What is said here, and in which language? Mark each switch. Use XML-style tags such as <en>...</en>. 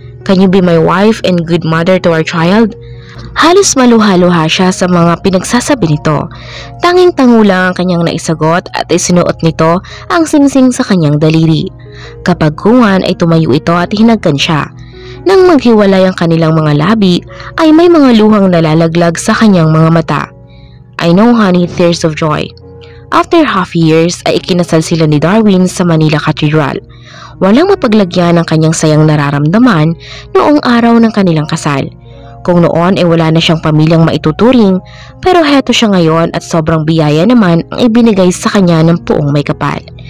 <en>Can you be my wife and good mother to our child?</en> <tl>Halos maluha-luha siya sa mga pinagsasabi nito. Tanging-tango lang ang kanyang naisagot at isinuot nito ang singsing sa kanyang daliri. Kapag kungan ay tumayo ito at hinagkan siya. Nang maghiwalay ang kanilang mga labi ay may mga luhang nalalaglag sa kanyang mga mata.</tl> <en>I know honey, tears of joy. After half years</en> <tl>ay ikinasal sila ni Darwin sa Manila Cathedral. Walang mapaglagyan ang kanyang sayang nararamdaman noong araw ng kanilang kasal. Kung noon ay wala na siyang pamilyang maituturing, pero heto siya ngayon at sobrang biyaya naman ang ibinigay sa kanya ng Puong May Kapal.</tl>